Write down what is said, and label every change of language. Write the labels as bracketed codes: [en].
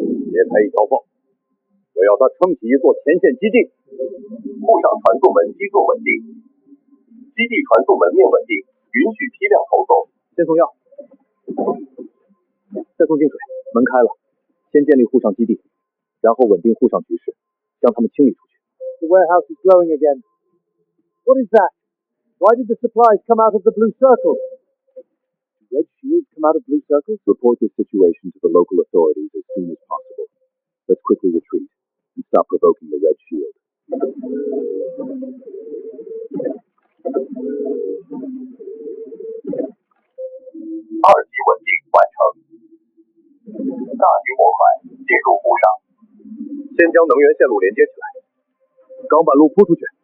[zh] 别开一条缝，我要它撑起一座前线基地。沪上传送门基座稳定，基地传送门面稳定，允许批量投送。先送药，再送净水。门开了，先建立沪上基地，然后稳定沪上局势，将他们清理出去。 [en] The warehouse is glowing again. What is that? Why did the supplies come out of the blue circle? Red shields come out of blue circles? Report this situation to the local authorities as soon as possible. Let's quickly retreat and stop provoking the red shield. [zh] 2级稳定完成，大型模块进入沪上，先将能源线路连接起来，钢板路铺出去。